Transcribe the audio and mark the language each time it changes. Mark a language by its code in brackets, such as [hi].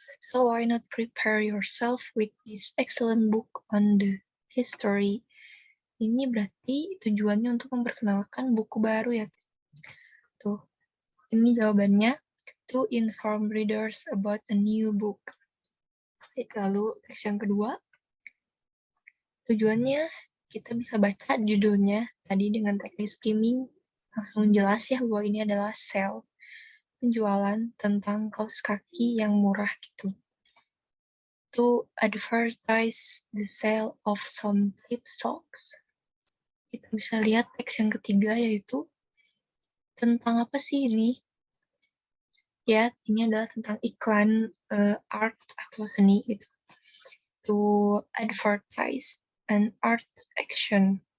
[en] So why not prepare yourself with this excellent book on the history? [id] Ini berarti tujuannya untuk memperkenalkan buku baru ya. Tuh, ini jawabannya. [en] To inform readers about a new book. [id] Lalu teks yang kedua, tujuannya kita bisa baca judulnya tadi dengan teknik skimming. Langsung jelas ya bahwa ini adalah sale. Penjualan tentang kaos kaki yang murah gitu. [en] To advertise the sale of some cheap socks. [id] Kita bisa lihat teks yang ketiga yaitu tentang apa sih ini? Ya, ini adalah tentang iklan art atau seni gitu. [en] To advertise an art action.